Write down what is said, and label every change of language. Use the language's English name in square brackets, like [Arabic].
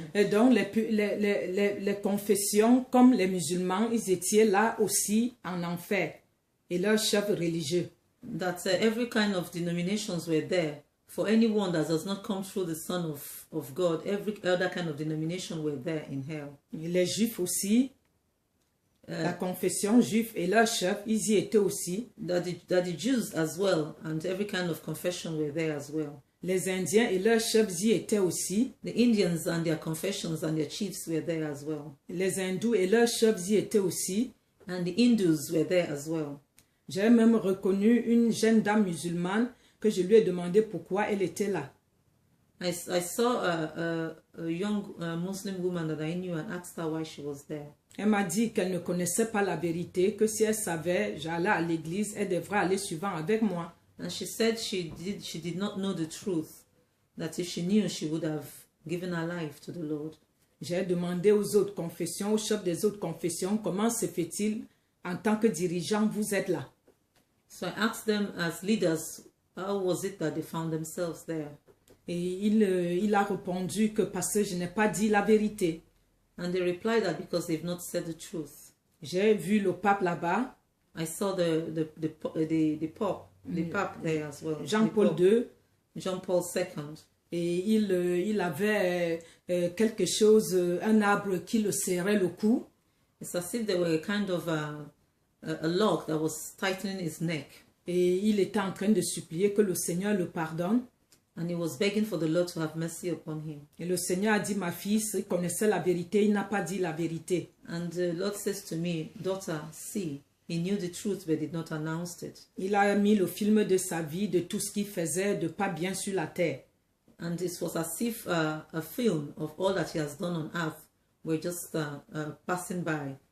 [French] donc les confessions comme les musulmans, ils étaient là aussi en enfer, et leurs chefs religieux. [English] That every kind of denominations were there. For anyone that does not come through the Son of God, every other kind of denomination were there in hell. [French] Et les juifs aussi, la confession juive et leurs chefs, ils y étaient aussi. [English] That the Jews as well, and every kind of confession were there as well. [French] Les Indiens et leurs chefs y étaient aussi. [English] The Indians and their confessions and their chiefs were there as well. [French] Les hindous et leurs chefs y étaient aussi. [English] And the Hindus were there as well. [French] J'ai même reconnu une jeune dame musulmane que je lui ai demandé pourquoi elle était là. [English] I saw a young Muslim woman that I knew and asked her why she was there. [French] Elle m'a dit qu'elle ne connaissait pas la vérité, que si elle savait, j'allais à l'église, elle devrait aller souvent avec moi. [English] And she said she did not know the truth, that if she knew, she would have given her life to the Lord. [French] J'ai demandé aux autres confessions, aux chefs des autres confessions, comment se fait-il, en tant que dirigeant, vous êtes là? [English] So I asked them as leaders, how was it that they found themselves there? [French] Et il a répondu que parce que je n'ai pas dit la vérité. [English] And they replied that because they've not said the truth. [French] J'ai vu le pape là-bas. [English] I saw the Pope there as well. [French] Jean-Paul II. [English] John Paul II. [French] Et il avait quelque chose, un arbre qui le serrait le cou. [English] It's as if there were a kind of a log that was tightening his neck. [French] Et il était en train de supplier que le Seigneur le pardonne. [English] And he was begging for the Lord to have mercy upon him. [French] Et le Seigneur a dit, ma fille, il connaissait la vérité, il n'a pas dit la vérité. [English] And the Lord says to me, daughter, see, he knew the truth but did not announce it. [French] Il a mis le film de sa vie, de tout ce qu'il faisait, de pas bien sur la terre. [English] And it was as if a film of all that he has done on earth were just passing by.